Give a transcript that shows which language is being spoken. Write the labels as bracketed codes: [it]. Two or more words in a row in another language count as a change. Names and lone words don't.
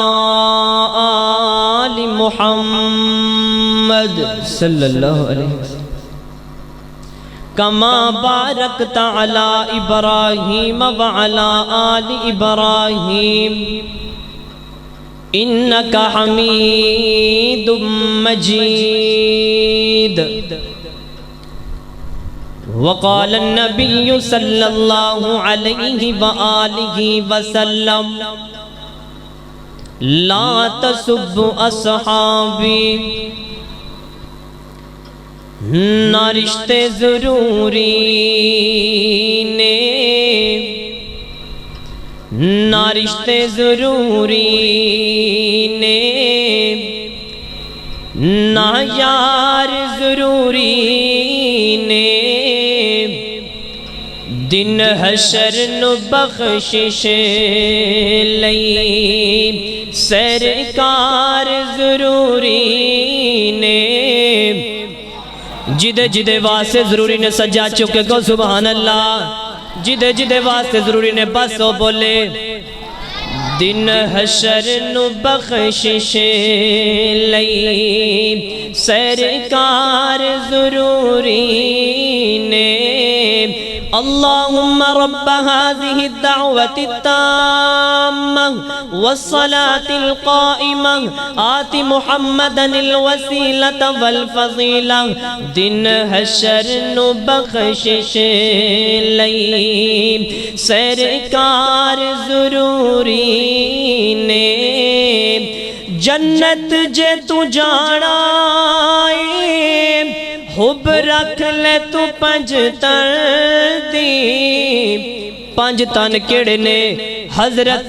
[ar] آل محمد صلى الله عليه وسلم كما باركت على إبراهيم وعلى آل إبراهيم إنك حميد مجيد وقال النبي صلى الله عليه وآله وسلم لا تسبوا أصحابي [pa] نہ رشتے ضروری نے نہ رشتے ضروری نے نہ یار ضروری نے دن حشر نو بخشش لئی سرکار ضروری نے جدے جدے واسطے ضروری نے سجا چکے کو [ar] سبحان اللہ [pa] جدے جدے واسطے ضروری نے بس ہو بولے دن حشر نو بخشش لئی سرکار ضروری نے [ar] اللهم رب هذه الدعوة التامة والصلاة القائمة آت محمدا الوسيلة والفضيلة [pa] دن حشر نو بخشش لئی سرکار ضروری نے جنت جے تو جانا حب رکھ لے تو پنج تن دی پنج تن کیڑے نے حضرت